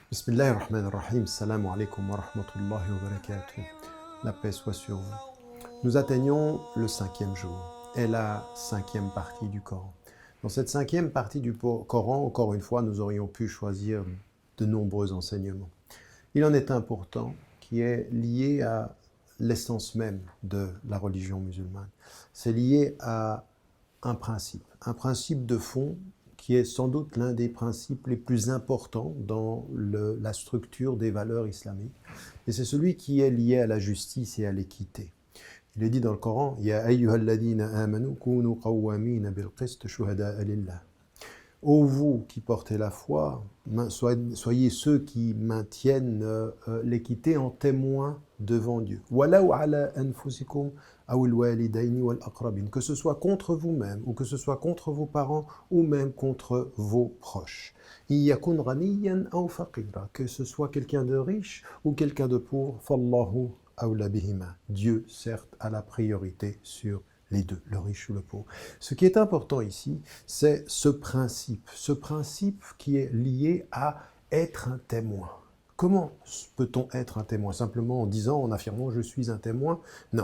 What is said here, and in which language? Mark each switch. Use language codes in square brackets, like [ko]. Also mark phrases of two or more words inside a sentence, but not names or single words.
[ar] بسم الله الرحمن الرحيم. السلام عليكم ورحمة الله وبركاته. [fr] La paix soit sur vous. Nous atteignons le 5e jour et la 5e partie du Coran. Dans cette 5e partie du Coran, encore une fois, nous aurions pu choisir de nombreux enseignements. Il en est un pourtant qui est lié à l'essence même de la religion musulmane. C'est lié à un principe de fond qui est sans doute l'un des principes les plus importants dans la structure des valeurs islamiques. Et c'est celui qui est lié à la justice et à l'équité. Il est dit dans le Coran, « [ar] يا أيها الذين آمنوا كونوا قوامين بالقسط شهداء لله [fr] » Ô vous qui portez la foi, soyez ceux qui maintiennent l'équité en témoin devant Dieu. [ar] ولو على أنفسكم أو الوالدين والأقربين, [fr] que ce soit contre vous-même ou que ce soit contre vos parents ou même contre vos proches. [ar] إن يكن غنيا أو فقيرا, [fr] que ce soit quelqu'un de riche ou quelqu'un de pauvre, [ar] فالله أولى بهما. [fr] Dieu certes a la priorité sur les deux, le riche ou le pauvre. Ce qui est important ici, c'est ce principe qui est lié à être un témoin. Comment peut-on être un témoin? Simplement en disant, en affirmant « je suis un témoin » Non.